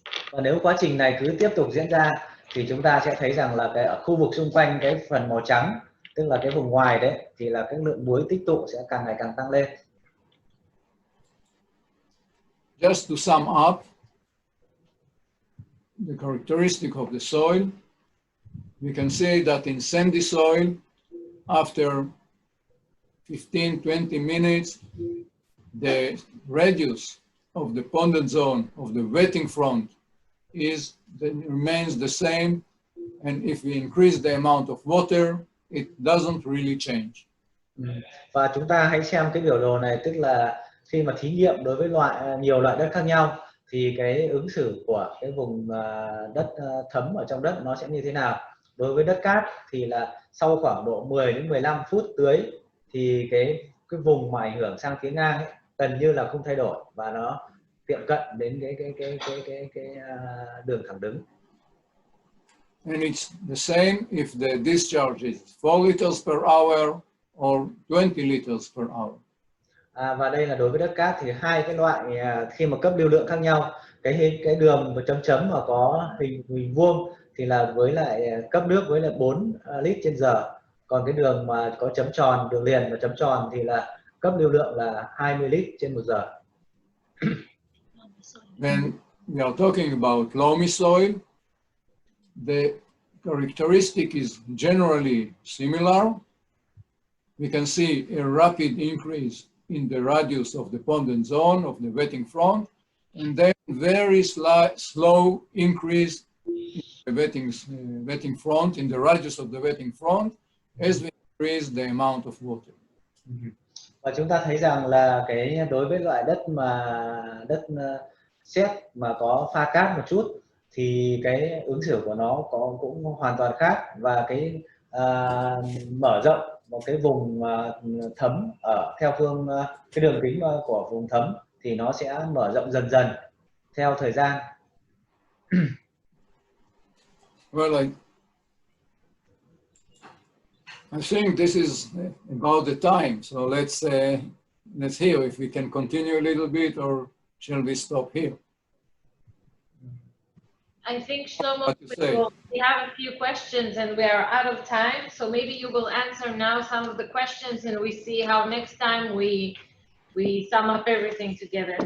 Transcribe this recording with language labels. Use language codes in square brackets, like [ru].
[vi] Và nếu quá trình này cứ tiếp tục diễn ra thì chúng ta sẽ thấy rằng là ở khu vực xung quanh cái phần màu trắng, tức là cái vùng ngoài đấy, thì là cái lượng muối tích tụ sẽ càng ngày càng tăng lên. [en] Just to sum up the characteristic of the soil, we can say that in sandy soil, after 15-20 minutes, the radius of the ponded zone of the wetting front remains the same, and if we increase the amount of water, it doesn't really change. [vi] Và chúng ta hãy xem cái biểu đồ này, tức là khi mà thí nghiệm đối với nhiều loại đất khác nhau thì cái ứng xử của cái vùng đất thấm ở trong đất nó sẽ như thế nào. Đối với đất cát thì là sau khoảng độ 10 đến 15 phút tưới thì cái vùng mà ảnh hưởng sang phía ngang ấy, gần như là không thay đổi và nó tiệm cận đến cái đường thẳng đứng. [en] And it's the same if the discharge is 4 liters per hour or 20 liters per hour. [vi] Và đây là đối với đất cát thì hai cái loại khi mà cấp lưu lượng khác nhau, cái đường và chấm chấm mà có hình vuông thì là với lại cấp nước với lại 4 lít trên giờ, còn cái đường mà có chấm tròn, đường liền và chấm tròn thì là cấp lưu lượng là 20 lít trên 1 giờ. [en] When we are talking about loamy soil, the characteristic is generally similar. We can see a rapid increase in the radius of the ponded zone of the wetting front, and then very slow increase in the wetting front, in the radius of the wetting front, as we increase the amount of water. [vi] Và chúng ta thấy rằng là đối với loại đất đất sét mà có pha cát một chút thì cái ứng xử của nó cũng hoàn toàn khác, và cái mở rộng một cái vùng thấm theo cái đường kính của vùng thấm thì nó sẽ mở rộng dần dần theo thời gian. [en] Well, I think this is about the time, so let's hear if we can continue a little bit, or shall we stop here? I think, Shlomo, we have a few questions and we are out of time, so maybe you will answer now some of the questions and we see how next time we sum up everything together.